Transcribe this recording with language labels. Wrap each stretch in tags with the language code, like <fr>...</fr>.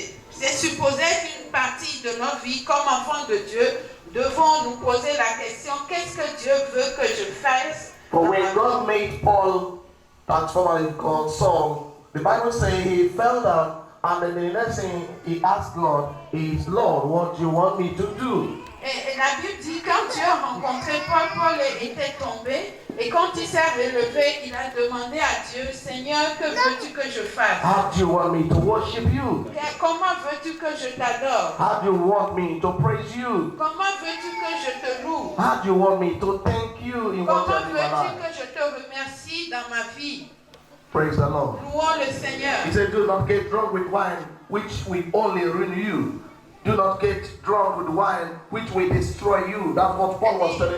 <fr>C'est supposé qu'une partie de notre vie, comme enfants de Dieu, devons nous poser la question, qu'est-ce que Dieu veut que je fasse?</fr> <en>For when God made Paul, that's formerly called Saul, the Bible says he fell down, and then the next thing he asked God is, Lord, what do you want me to do?</en> <fr>Et la Bible dit, quand Dieu a rencontré Paul, Paul était tombé, et quand il s'est relevé, il a demandé à Dieu, Seigneur, que veux-tu que je fasse?</fr> <en>How do you want me to worship you?</en> <fr>Comment veux-tu que je t'adore?</fr> <en>How do you want me to praise you?</en> <fr>Comment veux-tu que je te loue?</fr> <en>How do you want me to thank you in what</en> <fr>Comment</fr> <en>you're doing in my</en> <fr>veux-tu</fr> <en>life?</en> <fr>que je te remercie dans ma vie?</fr> <en>Praise the Lord.</en> <fr>Louons le Seigneur.</fr> <en>He said, do not get drunk with wine, which will only ruin you. Do not get drunk with wine, which will destroy you. That's what Paul was telling</en>